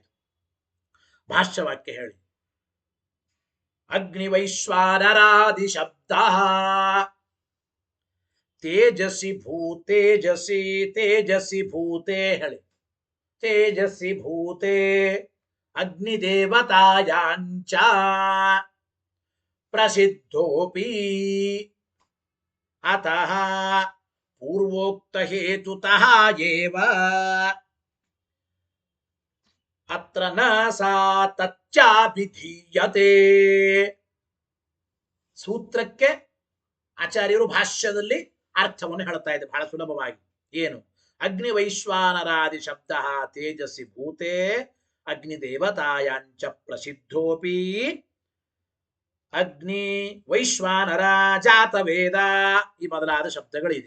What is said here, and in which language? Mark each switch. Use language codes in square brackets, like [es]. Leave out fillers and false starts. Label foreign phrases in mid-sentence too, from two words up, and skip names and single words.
[kn] ಭಾಷ್ಯವಾಕ್ಯ ಹೇಳಿ. [sa] ಅಗ್ನಿ ವೈಶ್ವಾನರಾದಿ ಶಬ್ದ ತೇಜಸಿ ಭೂತೆ ಹೇಳಿ. ತೇಜಸಿ ಭೂತೆ ಅಗ್ನಿದೇವತಾಯಾಂಚ ಪ್ರಸಿದ್ಧೋಪಿ ಅತಃ ಪೂರ್ವೋಕ್ತ ಹೇತುತಃ ಏವ ಅತ್ರ ನ ಸಾ ತಚ್ಚಾಭಿಧೀಯತೆ. [kn] ಸೂತ್ರಕ್ಕೆ ಆಚಾರ್ಯರು ಭಾಷ್ಯದಲ್ಲಿ ಅರ್ಥವನ್ನು ಹೇಳ್ತಾ ಇದೆ ಬಹಳ ಸುಲಭವಾಗಿ. ಏನು? [sa] ಅಗ್ನಿ ವೈಶ್ವಾನರಾದಿ ಶಬ್ದ ತೇಜಸ್ಸಿ ಭೂತೆ ಅಗ್ನಿದೇವತಾಯಾಂಚ ಪ್ರಸಿದ್ಧೋಪಿ [kn] ಅಗ್ನಿ ವೈಶ್ವಾನರ ಜಾತವೇದ ಈ ಮೊದಲಾದ ಶಬ್ದಗಳಿದೆ.